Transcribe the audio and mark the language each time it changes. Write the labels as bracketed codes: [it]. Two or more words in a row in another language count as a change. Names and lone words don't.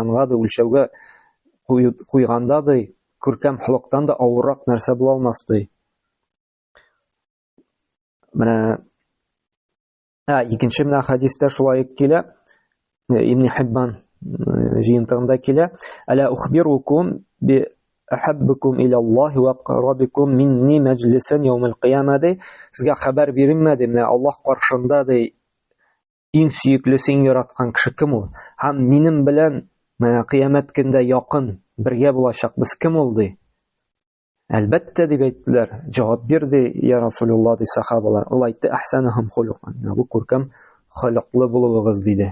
[tt] Бу мизанга да үлчәүгә куйганда ди, күркәм холыктан да авыррак нәрсә була алмас ди. Менә икенче менә хадистә шулай килә, Ибн Хиббан җыентыгында килә: [ar] "ألا أخبركم بأحبكم إلى الله وأقربكم مني مجلسا يوم القيامة", [tt] ди. Сезгә хәбәр биренмә ди, менә Аллах каршында ди, иң сөекле син яраткан кеше кем ул? Һәм минем белән менә кыямәт көндә якын бергә булачак без кем ул ди? Әлбәттә дип әйттеләр. Җавап бирде [ar] يا رسول الله [tt] ди сахабалар. Ул әйтте: [ar] "أحسنكم خلقا", [tt] бу күркәм холыклы булуыгыз диде.